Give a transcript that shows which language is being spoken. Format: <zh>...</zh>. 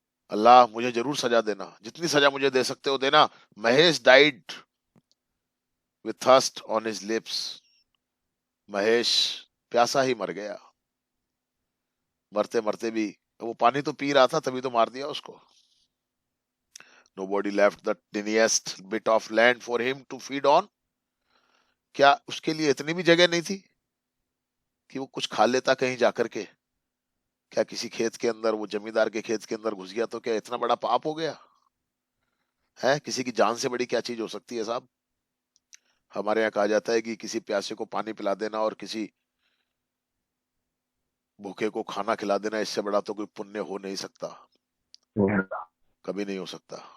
<hi>अल्लाह मुझे जरूर सजा देना, जितनी सजा मुझे दे सकते हो देना। Mahesh</hi> <en>Died with thirst on his lips.</en> <hi>Mahesh प्यासा ही मर गया। मरते मरते भी वो पानी तो पी रहा था, तभी तो मार दिया उसको।</hi> <en>Nobody left the tiniest bit of land for him to feed on।</en> <hi>क्या उसके लिए इतनी भी जगह नहीं थी कि वो कुछ खा लेता कहीं जाकर के? क्या किसी खेत के अंदर, वो जमींदार के खेत के अंदर घुस गया तो क्या इतना बड़ा पाप हो गया है? किसी की जान से बड़ी क्या चीज हो सकती है साहब? हमारे यहाँ कहा जाता है कि किसी प्यासे को पानी पिला देना और किसी भूखे को खाना खिला देना, इससे बड़ा तो कोई पुण्य हो नहीं सकता, कभी नहीं हो सकता।</hi>